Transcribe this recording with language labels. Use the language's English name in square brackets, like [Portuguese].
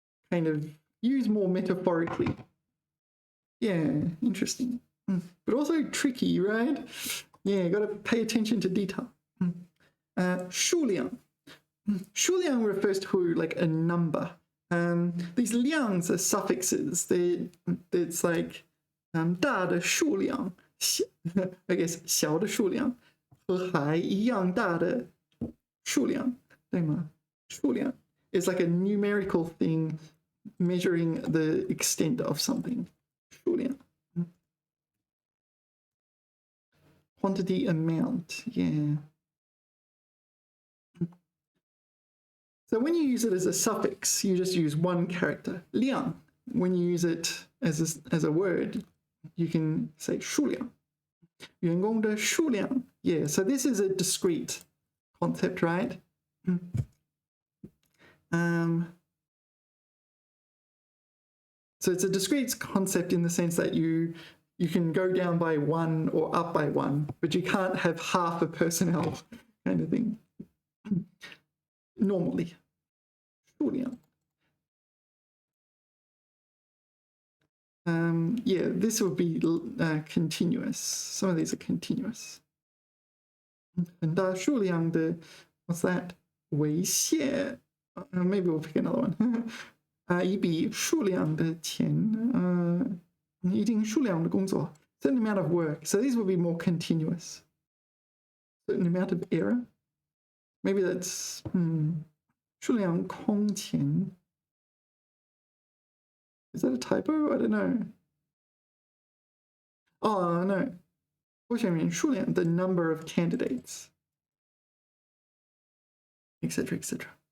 [English] Kind of use more metaphorically. Yeah, interesting. But also tricky, right? Yeah, got to pay attention to detail. [Chinese] 数量. [English] 数量 refers to like a number. These 量s are suffixes. It's like [Chinese] 大的数量, [English] I guess [Chinese] 小的数量和海一样大的数量，对吗？ [English] 数量 is like a numerical thing measuring the extent of something. 数量. Quantity, amount, yeah. So when you use it as a suffix, you just use one character, 量. When you use it as a word, you can say 数量. [Chinese] 员工的数量. [English] Yeah, so this is a discrete concept, right? So it's a discrete concept in the sense that you can go down by one or up by one, but you can't have half a personnel kind of thing. Normally. 数量. Yeah, this would be continuous. Some of these are continuous. [Chinese] 很大数量的, [English] what's that? [Chinese] 猥亵. [English] Maybe we'll pick another one. [Chinese] 一笔数量的钱, 一定数量的工作. [English] Certain amount of work. So these would be more continuous. Certain amount of error. Maybe that's [Chinese] 数量空前. [English] Is that a typo? I don't know. Oh, no. [Chinese] 候选人数量, [English] the number of candidates, etc., etc.